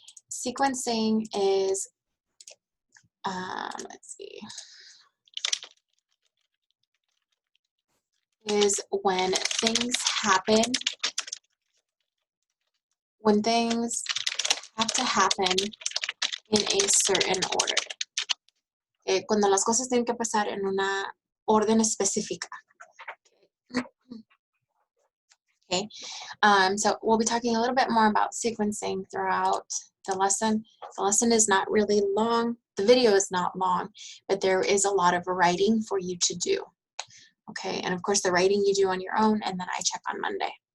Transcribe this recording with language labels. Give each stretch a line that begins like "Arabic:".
English: Sequencing is let's see, is when things happen, when things have to happen in a certain order.
Spanish: Cuando las cosas tienen que pasar en una orden específica.
English: Okay, so we'll be talking a little bit more about sequencing throughout the lesson. The lesson is not really long. The video is not long, but there is a lot of writing for you to do. Okay, and of course the writing you do on your own, and then I check on Monday.